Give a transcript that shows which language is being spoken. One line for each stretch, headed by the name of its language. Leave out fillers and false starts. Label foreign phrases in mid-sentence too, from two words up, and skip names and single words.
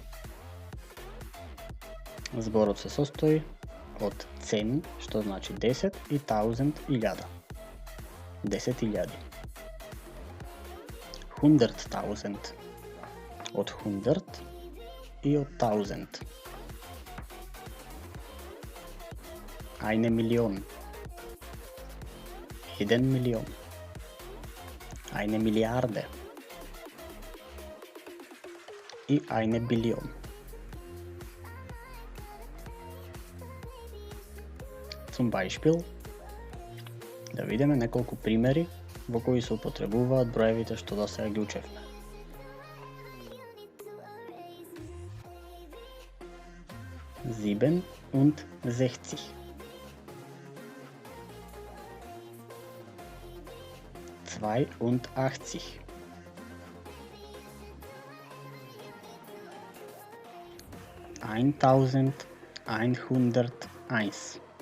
Macedonian: Зборот се состои од 10, што значи 10, и 1000, 1000. 10.000. 100.000 од 100 и од 1000.
German: Eine Million. 1 милион. Eine Milliarde. И eine Billion. Zum Beispiel,
Macedonian: да видиме неколку примери во кои се употребуваат броевите што до сега ги учевме.
German: Sieben und 60. 82. 1101.